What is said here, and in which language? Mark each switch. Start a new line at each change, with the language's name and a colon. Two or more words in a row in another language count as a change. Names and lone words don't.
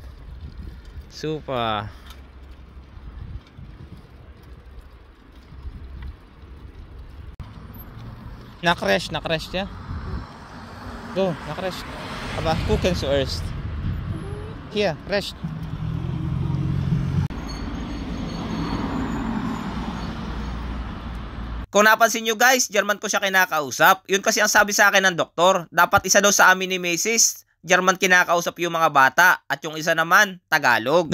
German: Super. Nach rechts, ja? Go, nach rechts. Aber gucken zuerst. Hier, rechts.
Filipino: Kung napansin nyo guys, German ko siya kinakausap. Yun kasi ang sabi sa akin ng doktor. Dapat isa daw sa amin ni Mrs. German kinakausap yung mga bata at yung isa naman, Tagalog.